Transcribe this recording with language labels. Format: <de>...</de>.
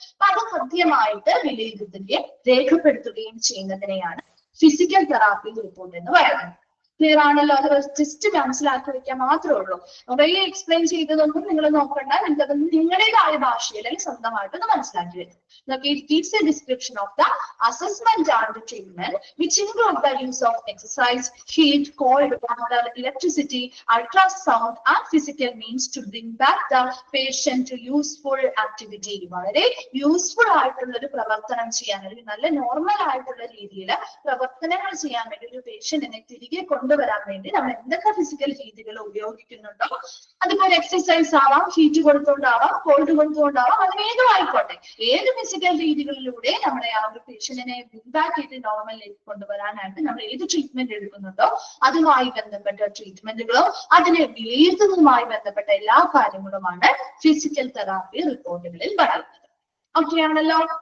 <ml>അപ്പൊ അത് കൃത്യമായിട്ട് വിലയിരുത്തുകയും രേഖപ്പെടുത്തുകയും ചെയ്യുന്നതിനെയാണ് ഫിസിക്കൽ തെറാപ്പി റിപ്പോർട്ട് എന്ന് പറയുന്നത്. ക്ലിയർ ആണല്ലോ? അത് ജസ്റ്റ് മനസ്സിലാക്കി വെക്കാൻ മാത്രമേ ഉള്ളൂ. കുറെ എക്സ്പ്ലെയിൻ ചെയ്തതൊന്നും നിങ്ങൾ നോക്കണ്ട. നിങ്ങൾക്ക് നിങ്ങളുടേതായ ഭാഷയിൽ അല്ലെങ്കിൽ സ്വന്തമായിട്ടൊന്ന് മനസ്സിലാക്കി വെക്കും.</ml> <en>It gives a description of the assessment and the treatment, which include the use of exercise, heat, cold water, electricity, ultrasound, and physical means to bring back the patient to useful activity.</en> <ml>വളരെ useful ആയിട്ടുള്ള ഒരു പ്രവർത്തനം ചെയ്യാൻ, അല്ലെങ്കിൽ നല്ല normal ആയിട്ടുള്ള രീതിയിൽ പ്രവർത്തനങ്ങൾ ചെയ്യാൻ വേണ്ടി ഒരു പേഷ്യന്റിനെ തിരികെ കൊണ്ടുവരാൻ വേണ്ടി നമ്മൾ എന്തൊക്കെ ഫിസിക്കൽ രീതികൾ ഉപയോഗിക്കുന്നുണ്ടോ, അതുപോലെ എക്സസൈസ് ആവാം, ഹീറ്റ് കൊടുത്തുകൊണ്ടാവാം, കോൾഡ് കൊടുത്തുകൊണ്ടാവാം, അതിനേതും ആയിക്കോട്ടെ, ഏത് ഫിസിക്കൽ രീതികളിലൂടെ നമ്മുടെ ആ ഒരു പേഷ്യന്റിനെ ബാക്ക് ചെയ്ത് നോർമലിലേക്ക് കൊണ്ടുവരാനായിട്ട് നമ്മൾ ഏത് ട്രീറ്റ്മെന്റ് എടുക്കുന്നുണ്ടോ അതുമായി ബന്ധപ്പെട്ട ട്രീറ്റ്മെന്റുകളോ അതിനെ വിലയിരുത്തുന്നതുമായി ബന്ധപ്പെട്ട എല്ലാ കാര്യങ്ങളുമാണ് ഫിസിക്കൽ തെറാപ്പി റിപ്പോർട്ടുകളിൽ പറയുന്നത്. ഓക്കെ ആണല്ലോ?</ml>